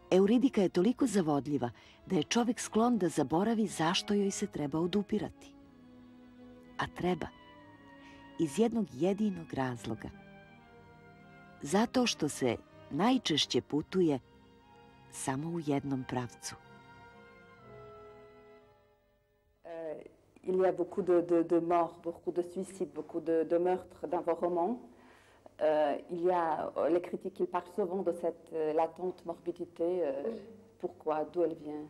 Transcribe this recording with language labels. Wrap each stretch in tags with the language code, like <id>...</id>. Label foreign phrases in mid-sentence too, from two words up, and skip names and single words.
<sr>Euridika je toliko zavodljiva da je čovjek sklon da zaboravi zašto joj se treba odupirati. A treba. Iz jednog jedinog razloga. Zato što se najčešće putuje samo u jednom pravcu.</sr> <fr>Il y a beaucoup de morts, beaucoup de suicides, beaucoup de meurtres dans vos romans. Il y a les critiques, ils parlent souvent de cette latente morbidité. Oui. Pourquoi? D'où elle vient?</fr>